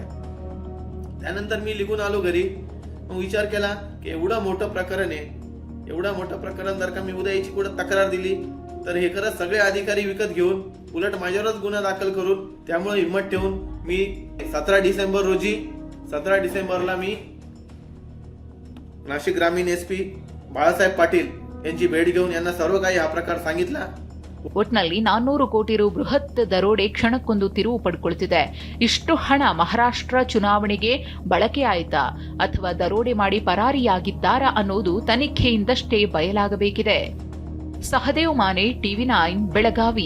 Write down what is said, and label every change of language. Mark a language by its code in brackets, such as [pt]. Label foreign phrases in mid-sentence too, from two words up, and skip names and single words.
[mr] त्यानंतर मी निघून आलो घरी. विचार केला की एवढं मोठं प्रकरण आहे, एवढं मोठं प्रकरण जर का मी उद्या याची कुठं तक्रार दिली तर हे खरंच सगळे अधिकारी विकत घेऊन उलट माझ्यावरच गुन्हा दाखल करून, त्यामुळे हिम्मत ठेवून मी 17 डिसेंबरला मी नाशिक ग्रामीण एसपी बाळासाहेब पाटील यांची भेट घेऊन यांना सर्व काही हा प्रकार सांगितला. [kn] ಒಟ್ನಲ್ಲಿ 400 ಕೋಟಿ ರು ಬೃಹತ್ ದರೋಡೆ ಕ್ಷಣಕ್ಕೊಂದು ತಿರುವು ಪಡ್ಕೊಳ್ತಿದೆ. ಇಷ್ಟು ಹಣ ಮಹಾರಾಷ್ಟ್ರ ಚುನಾವಣೆಗೆ ಬಳಕೆ ಆಯ್ತಾ ಅಥವಾ ದರೋಡೆ ಮಾಡಿ ಪರಾರಿಯಾಗಿದ್ದಾರಾ ಅನ್ನೋದು ತನಿಖೆಯಿಂದಷ್ಟೇ ಬಯಲಾಗಬೇಕಿದೆ. ಸಹದೇವ್ ಮಾನೆ, TV9 ಬೆಳಗಾವಿ.